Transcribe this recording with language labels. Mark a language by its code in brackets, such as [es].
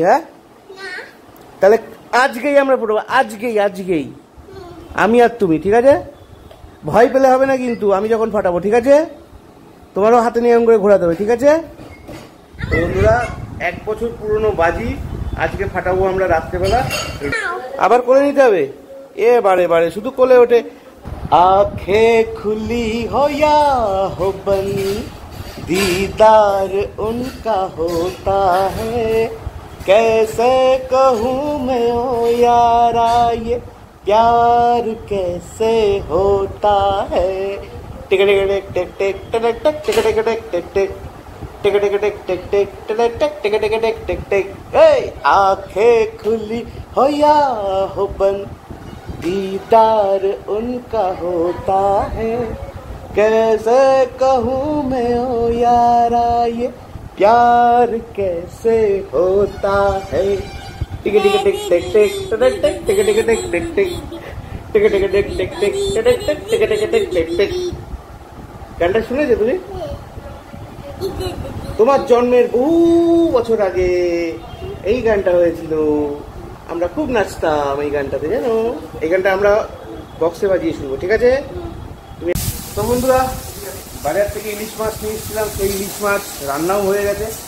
[bn] হ্যাঁ, তাহলে আজকেই আমরা ফোটাবো, আজকেই আজকেই, আমি আর তুমি, ঠিক আছে? ভয় পেলে হবে না কিন্তু, আমি যখন ফাটাবো, ঠিক আছে? তোমারও হাতে নিয়ম করে ঘোরাতে হবে, ঠিক আছে? বন্ধুরা 1 বছর পুরনো বাজি আজকে ফাটাবো আমরা রাত্রেবেলা। আবার কোলে নিতে হবে, বারে বারে শুধু কোলে ওঠে। [hi] आँखें खुली हो या हो बंद, दीदार उनका होता है, कैसे कहूँ मैं ओ यारा ये प्यार कैसे होता है टिक टिक टिक टिक टिक टिक टिक टिक टिक टिक टिक टिक टिक टिक टिक टिक टिक टिक टिक टिक टिक टिक। आंखें खुली हो या हो बंद दीदार उनका होता है कैसे कहूँ मैं ओ यारा ये प्यार कैसे होता है टिक टिक टिक टिक टिक टिक टिक टिक टिक टिक टिक टिक टिक टिक टिक टिक टिक टिक टिक टिक टिक टिक टिक। [bn] গানটা শুনেছো তুমি? তোমার জন্মের বহু বছর আগে এই গানটা হয়েছিল, আমরা খুব নাচতাম এই গানটাতে, জানো? এই গানটা আমরা বক্সে বাজিয়ে শুনবো, ঠিক আছে? তো বন্ধুরা, বাজার থেকে ইলিশ মাছ নিয়ে এসেছিলাম, সেই ইলিশ মাছ রান্নাও হয়ে গেছে।